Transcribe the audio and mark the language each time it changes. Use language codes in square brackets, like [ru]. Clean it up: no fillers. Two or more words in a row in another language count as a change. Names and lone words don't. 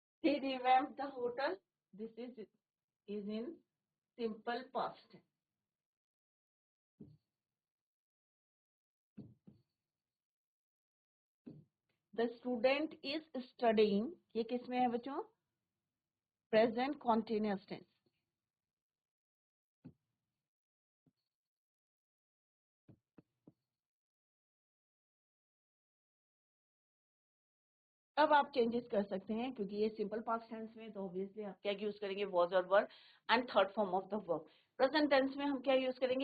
[en] he revamped the hotel. This is in simple past. The student is studying. [hi] ये किस में है बच्चों? [en] Present continuous tense. [hi] अब आप चेंजेस कर सकते हैं क्योंकि ये [en] simple past tense [hi] में, तो ऑब्वियसली आप क्या यूज करेंगे? [en] was and were and third form of the verb. present tense [hi] में हम क्या यूज करेंगे?